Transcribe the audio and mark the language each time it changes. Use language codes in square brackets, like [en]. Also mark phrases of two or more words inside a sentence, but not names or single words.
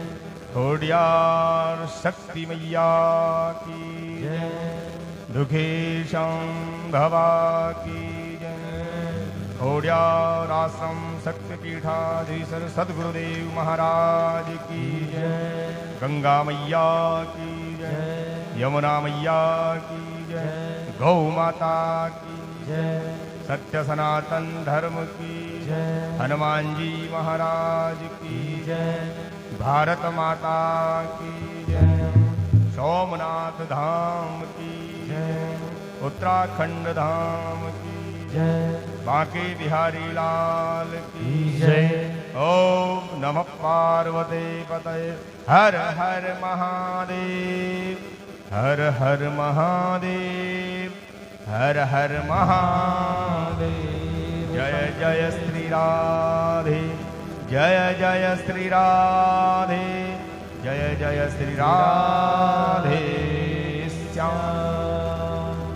[hi] खोडियार शक्ति मैया की जय। दुखेशं भवा की जय। खोडियार आश्रम शक्तिपीठाधीश्वर सद्गुरुदेव महाराज की जय। गंगा मैया की जय। यमुना मैया की जय। गौ माता की जय। सत्य सनातन धर्म की जय। हनुमान जी महाराज की जय। भारत माता की जय। सोमनाथ धाम की जय। उत्तराखंड धाम की जय। बांके बिहारी लाल की जय। [sa] ओम नमः पार्वती पतये। [hi] हर हर महादेव। हर हर महादेव। हर हर महादेव। जय जय श्री राधे जय जय श्री राधे, जय जय श्री राधे श्याम।